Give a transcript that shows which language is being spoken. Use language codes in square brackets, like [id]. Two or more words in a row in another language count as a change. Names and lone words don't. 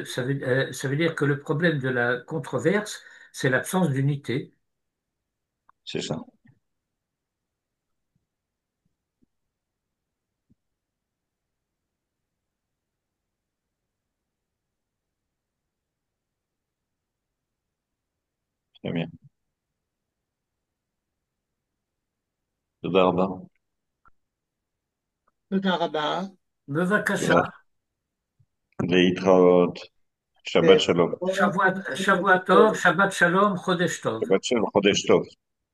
[fr] Ça veut dire que le problème de la controverse, c'est l'absence d'unité. c'est ça. Très bien. [he] תודה רבה. תודה רבה. Bevakasha. להתראות. שבת שלום. שבוע טוב, שבת שלום, חודש טוב. שבת שלום, חודש טוב.